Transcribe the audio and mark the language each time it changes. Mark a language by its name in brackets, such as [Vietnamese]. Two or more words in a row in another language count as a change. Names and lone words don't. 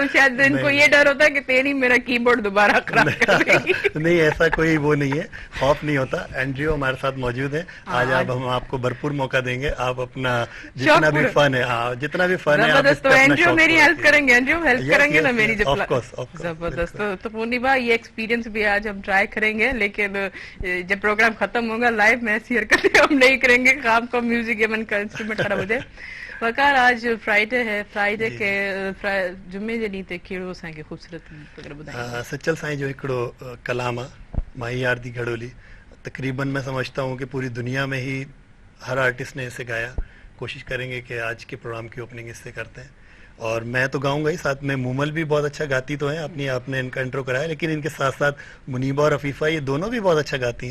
[Urdu] شاید ان کو یہ ڈر ہوتا ہے کہ تیری میرا کی بورڈ دوبارہ خراب کر دے گی. نہیں ایسا کوئی وہ نہیں ہے، خوف نہیں ہوتا۔ اینڈریو ہمارے ساتھ موجود ہے آج. اب ہم آپ کو بھرپور موقع دیں گے، آپ اپنا جتنا بھی فن ہے، ہاں جتنا بھی فن ہے آپ زبردست۔ تو اس سے اپنا एंड्रयू शौक मेरी पूरा हेल्प कीजिए। کریں گے، اینڈریو ہیلپ Yes, करेंगे yes, نا میری yes, जब [English] of course, [Urdu] जबरदस्त। تو پورنیما یہ ایکسپیرینس بھی آج ہم ٹرائی کریں گے لیکن جب پروگرام ختم ہوگا لائیو میں ایسی حرکتیں ہم نہیں کریں گے کام کو میوزک یا من کا انسٹرومنٹ خراب ہو جائے. [Sindhi] वकार [Urdu] آج فرائیڈے ہے، فرائیڈے کے [Sindhi] जुम्मे जे ॾींहं ते कहिड़ो असांखे ख़ूबसूरत वग़ैरह ॿुधाईंदा? सचल साईं जो हिकिड़ो कलाम आहे माही यार दी घड़ोली। [Urdu] تقریباً میں سمجھتا ہوں کہ پوری دنیا میں ہی ہر آرٹسٹ نے اسے گایا. کوشش کریں گے کہ آج کے پروگرام کی اوپننگ اس سے کرتے ہیں. اور میں تو گاؤں گا ہی، ساتھ میں مومل بھی بہت اچھا گاتی تو ہیں، اپنی آپ نے ان کا انٹرو کرایا، لیکن ان کے ساتھ ساتھ منیبہ اور عفیفہ یہ دونوں بھی بہت اچھا گاتی ہیں.